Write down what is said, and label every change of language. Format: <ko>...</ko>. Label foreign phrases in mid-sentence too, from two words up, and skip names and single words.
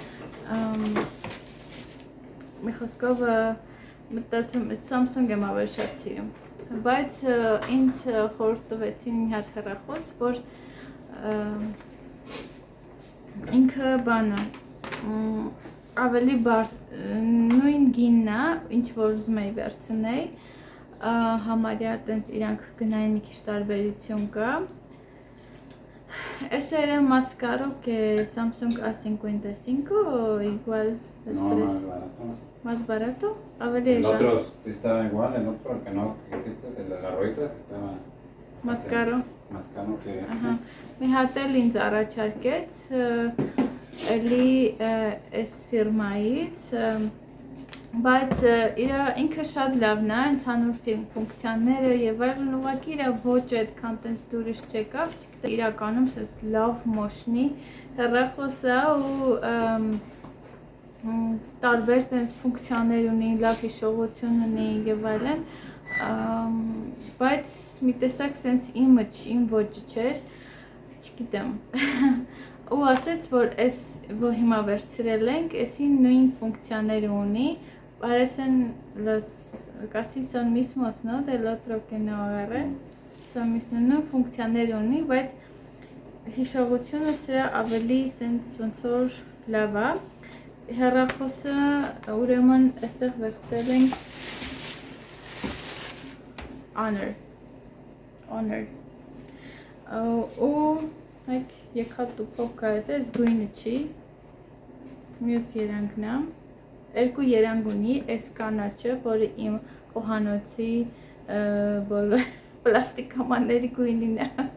<hy>Մի խոսքով մտածում Samsung եմ ավելի շատ սիրում, բայց ինձ խորհուրդ տվեցին մի հատ հեռախոս, որ ինքը բանը ավելի նույն գինն է, ինչ որ ուզում էի վերցնել, համարյա տենց իրանք գնային մի քիչ տարբերություն կա։</hy> <es>Ese era más caro que Samsung A55 o igual el precio? Más barato. El otro sí estaba igual, el otro que no existe, el de las rueditas estaba más caro. Más caro que</es> <hy>Մի հատ էլ ինձ առաջարկեց էլի այս ֆիրմայից, բայց ինքը շատ լավն է, ընդհանուր ֆունկցիաները եւ այլն ուղղակի իր ոճը այդքան տենց դուրս չեկավ, իրականում սենց լավ մոշնի հեռախոս է ու տարբեր տենց ֆունկցիաներ ունի, լավ հիշողություն ունի եւ այլն, բայց մի տեսակ սենց իմը իմ ոճը չէր, չգիտեմ, ու ասեց, որ այս որ հիմա վերցրել ենք, էսին նույն ֆունկցիաները ունի,</hy> <es>parecen casi son mismos, ¿no? Del otro que no agarré, son mismos,</es> <hy>նույն ֆունկցիաները ունի, բայց հիշողությունը սրա ավելի սենց ոնց որ լավ է, հեռախոսը ուրեմն այստեղ վերցրել ենք Honor ու եկա տուփով կարես այս գույնը չի մյուս երանգն է երկու երանգ ունի այս կանաչը որը իմ խոհանոցի բոլոր պլաստիկամանների գույնին է</hy>